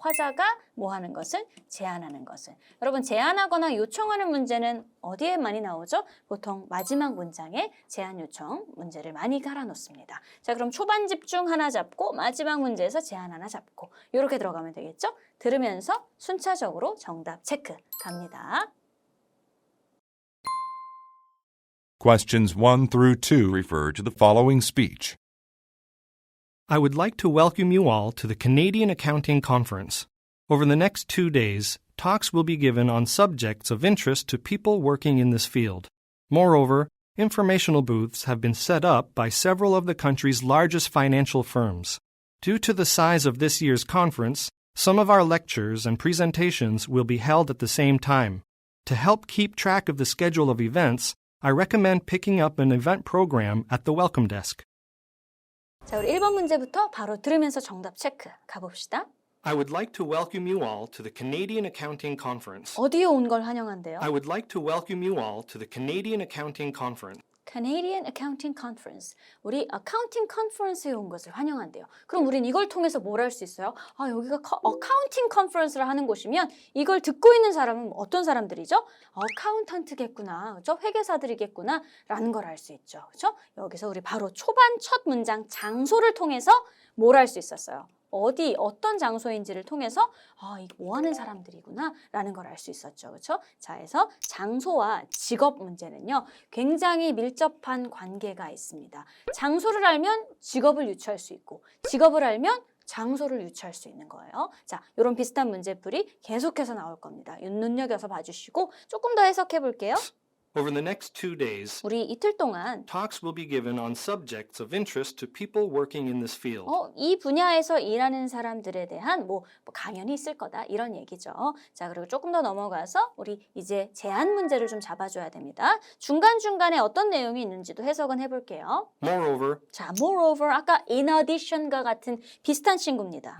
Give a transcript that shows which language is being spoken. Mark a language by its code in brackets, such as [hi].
[ko] 화자가 뭐 하는 것을? 제안하는 것을. 여러분 제안하거나 요청하는 문제는 어디에 많이 나오죠? 보통 마지막 문장에 제안 요청 문제를 많이 갈아놓습니다. 자, 그럼 초반 집중 하나 잡고 마지막 문제에서 제안 하나 잡고 이렇게 들어가면 되겠죠? 들으면서 순차적으로 정답 체크 갑니다. [en] Questions 1 through 2 refer to the following speech. I would like to welcome you all to the Canadian Accounting Conference. Over the next 2 days, talks will be given on subjects of interest to people working in this field. Moreover, informational booths have been set up by several of the country's largest financial firms. Due to the size of this year's conference, some of our lectures and presentations will be held at the same time. To help keep track of the schedule of events, I recommend picking up an event program at the welcome desk. [ko] 자, 우리 1번 문제부터 바로 들으면서 정답 체크 가봅시다. [en] I would like to welcome you all to the Canadian Accounting Conference. [ko] 어디에 온 걸 환영한대요? [en] I would like to welcome you all to the Canadian Accounting Conference. Canadian Accounting Conference. [ko] 우리 Accounting Conference에 온 것을 환영한대요. 그럼 우린 이걸 통해서 뭘 할 수 있어요? 아, 여기가 Accounting Conference를 하는 곳이면 이걸 듣고 있는 사람은 어떤 사람들이죠? 어카운턴트겠구나, 그렇죠? 회계사들이겠구나 라는 걸 알 수 있죠. 그렇죠? 여기서 우리 바로 초반 첫 문장 장소를 통해서 뭘 할 수 있었어요? 어디, 어떤 장소인지를 통해서 이게 뭐 하는 사람들이구나 라는 걸 알 수 있었죠. 그렇죠? 자, 그래서 장소와 직업 문제는요, 굉장히 밀접한 관계가 있습니다. 장소를 알면 직업을 유추할 수 있고, 직업을 알면 장소를 유추할 수 있는 거예요. 자, 이런 비슷한 문제풀이 계속해서 나올 겁니다. 눈여겨서 봐주시고 조금 더 해석해 볼게요. [en] Over the next 2 days, [ko] 우리 이틀 동안 [en] talks will be given on subjects of interest to people working in this field. [ko] 이 분야에서 일하는 사람들에 대한 뭐 강연이 있을 거다 이런 얘기죠. 자, 그리고 조금 더 넘어가서 우리 이제 제안 문제를 좀 잡아줘야 됩니다. 중간중간에 어떤 내용이 있는지도 해석은 해볼게요. [en] Moreover, [ko] 자, moreover 아까 in addition과 같은 비슷한 친구입니다.